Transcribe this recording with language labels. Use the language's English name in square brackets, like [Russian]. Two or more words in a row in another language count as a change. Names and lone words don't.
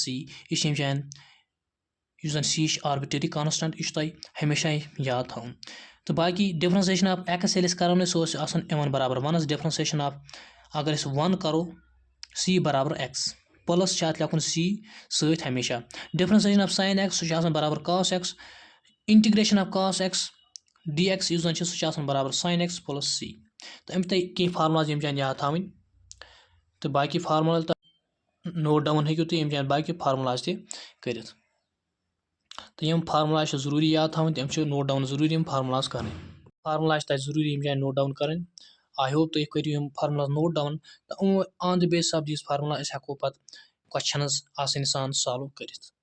[Kashmiri] یہِ چھِ ییٚمہِ جایَن یُس زَن c چھِ [English] arbitrary constant [Kashmiri] یہِ چھُ تۄہہِ ہمیشہ یاد تھاوُن. تہٕ باقٕے [English] differentiation of x [Kashmiri] ییٚلہِ أسۍ کَران ٲسۍ سُہ اوس آسان یِوان برابر 1 [English] differentiation of [Kashmiri] اگر أسۍ 1 کَرو c برابر x پٕلس چھِ اَتھ لیکھُن c سۭتۍ ہمیشہ. [English] differentiation of sine x [Kashmiri] سُہ چھُ آسان برابر cos x. [English] integration of cos x dx [Kashmiri] یُس زَن چھِ سُہ چھُ آسان برابر sin x + c. تہٕ أمۍ تۄہہِ کینٛہہ فارمولاز ییٚمہِ جایَن یاد تھاوٕنۍ تہٕ باقٕے فارمولا تہٕ [English] note down [Kashmiri] ہیٚکِو تُہۍ ییٚمہِ جایَن باقٕے فارمولاز تہِ کٔرِتھ. تہٕ یِم فارمولا چھِ ضروٗری یاد تھاوٕنۍ تِم چھِ [English] note down [Kashmiri] ضروٗری یِم فارمولاز کَرٕنۍ. فارمولا چھِ تَتہِ ضروٗری ییٚمہِ جایَن [English] note down [Kashmiri] کَرٕنۍ. [English] I hope [Kashmiri] تُہۍ کٔرِو یِم فارمولاز [English] note down [Kashmiri] تہٕ [English] on the basis of these formula [Kashmiri] أسۍ ہٮ۪کو پَتہٕ کوسچنٕز آسٲنی سان سالو کٔرِتھ.